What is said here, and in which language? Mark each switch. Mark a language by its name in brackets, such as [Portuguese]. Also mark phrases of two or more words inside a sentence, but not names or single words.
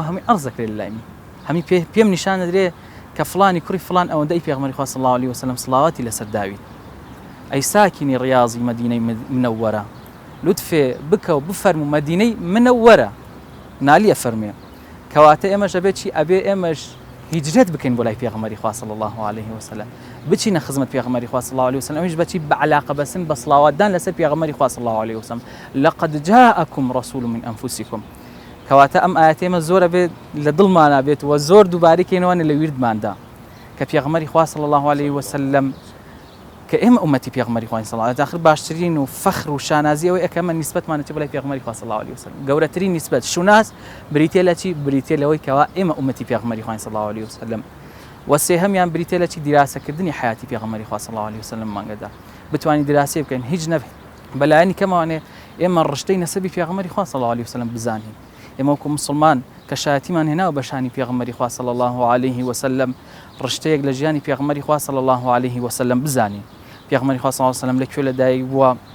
[Central Kurdish] هەمووی عەرزەکرێت لەلایمی هەمی پێم نیشان دەدرێ کە فلانی کوڕی فلان ئەوەندەی پێغەمبەری خوا [Arabic] صلی الله عليه وسلم [Central Kurdish] سڵاواتی لەسەر داویت ئەی ساکینی ڕیاضی مەدینەی منەوەرە لوتفێ بکە و بفەرمو مەدینەی منەوەرە نالیە فەرمێ کەواتە ئێمەش ئەبێت چی ئەبێ ئێمەش هیجرەت بکەین بۆ لای پێغەمبەری خوا [Arabic] صلی الله عليه وسلم [Central Kurdish] بچینە خزمەت پێغەمبەری خوا [Arabic] صلی الله عليه وسلم [Central Kurdish] ئەویش بەچی بە علاقە بەسن بە سڵاواتدان لەسەر پێغەمبەری خوا [Arabic] صلی الله عليه وسلم لقد جاءكم رسول من انفسكم [Central Kurdish] کەواتە ئەم ئاەتە ئێمە زۆرە بێت لە دڵمانە بێت و زۆر دووبارەکەینەوەنە لە ویردماندا کە پێغەمبەری خوا [Arabic] صلی الله عليه وسلم [Central Kurdish] کە ئێمە ئومەتی پێغەمبەری خوا [Arabic] صلی الله عليه وسلم [Central Kurdish] آخر باشترین و فەخر و شانازی ئەوەی ئەکەمە نیسبەتمانەتی بەلای پێغەمبەری خوا [Arabic] صلی الله عليه وسلم [Central Kurdish] گەورەترین نیسبەت شوناس بریتە لە چی بریتە لەوەی کەوا ئێمە ئومەتی پێغەمبەری خوا [Arabic] صلی الله عليه وسلم [Central Kurdish] وسێهەمیان بریتە لە چی دیراسەکردنی حیاتی پێغەمبەری خوا [Arabic] صلی الله عليه وسلم [Central Kurdish] مانگەدا بتوانین دیراسە بکەین هیچ نەبێت بەلایەنی کەمەوانێ ئێمە ڕشتەی نەسەبی پێغەمبەری خوا [Arabic] صلی الله عليه وسلم [Central Kurdish] بزانین ئێمە وەکو مسلمان کە شایەتیمان هێناوە بە شانی پێغەمبەری خوا [Arabic] صلی الله عليه وسلم [Central Kurdish] ڕشتەیەک لە ژیانی پێغەمبەری خوا [Arabic] صلی الله عليه وسلم [Central Kurdish] بزانین پێغەمبەری خوا صلی الله عليه وسلم لەکوێ لەدایک بووە